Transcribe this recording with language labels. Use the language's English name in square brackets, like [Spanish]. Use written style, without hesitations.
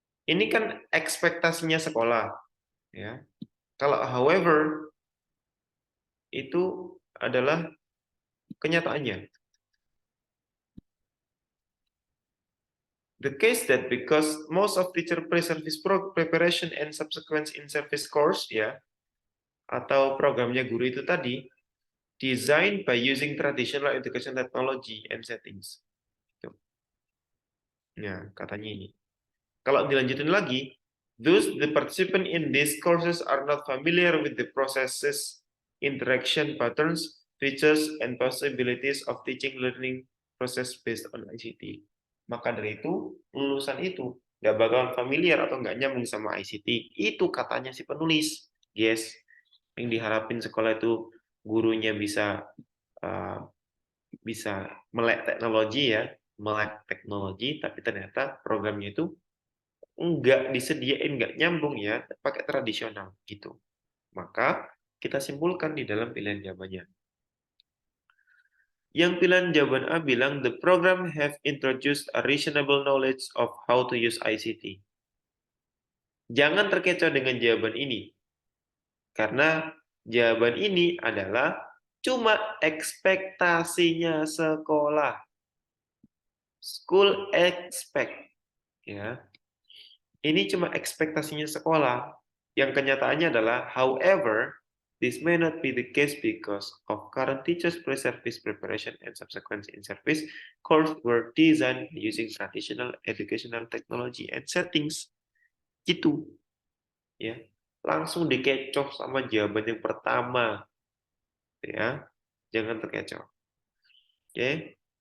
[Indonesian] Ini kan ekspektasinya sekolah, ya. Kalau however itu adalah kenyataannya. [English] The case that because most of teacher pre-service preparation and subsequent in-service course, [Indonesian] ya, atau programnya guru itu tadi [English] designed by using traditional education technology and settings. [Indonesian] Ya, katanya ini. Kalau dilanjutin lagi, [English] thus the participant in these courses are not familiar with the processes, interaction patterns, features, and possibilities of teaching learning process based on ICT. [Indonesian] Maka dari itu, lulusan itu nggak bakal familiar atau nggak nyambung sama ICT. Itu katanya si penulis. Yes, yang diharapin sekolah itu gurunya bisa melek teknologi ya, melek teknologi, tapi ternyata programnya itu nggak disediain, nggak nyambung ya, pakai tradisional gitu. Maka kita simpulkan di dalam pilihan jawabannya. Yang pilihan jawaban A bilang [English] the program have introduced a reasonable knowledge of how to use ICT. [Indonesian] Jangan terkecoh dengan jawaban ini. Karena jawaban ini adalah cuma ekspektasinya sekolah. [English] School expect, [Indonesian] ya. Ini cuma ekspektasinya sekolah. Yang kenyataannya adalah, [English] however, this may not be the case because of current teachers pre-service preparation and subsequent in-service course were designed using traditional educational technology and settings. [Indonesian] Gitu, ya. Langsung dikecoh sama jawaban yang pertama, ya. Jangan terkecoh. Oke.